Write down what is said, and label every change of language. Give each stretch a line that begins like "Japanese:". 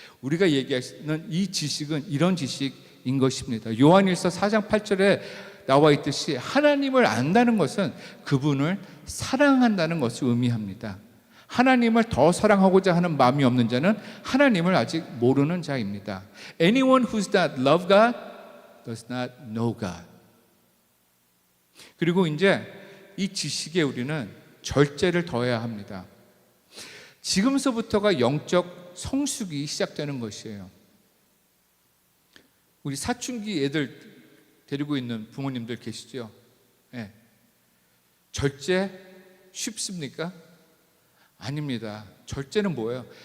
Korean: 우리가 얘기하는 이 지식은 이런 지식인 것입니다. 요한일서 4장 8절에 나와 있듯이 하나님을 안다는 것은 그분을 사랑한다는 것을 의미합니다. 하나님을 더 사랑하고자 하는 마음이 없는 자는 하나님을 아직 모르는 자입니다.
English: Anyone who does not love God does not know God.
Korean: 그리고 이제 이 지식에 우리는 절제를 더해야 합니다. 지금서부터가 영적 성숙이 시작되는 것이에요. 우리 사춘기 애들 데리고 있는 부모님들 계시죠? 네. 절제 쉽습니까? 아닙니다. 절제는 뭐예요?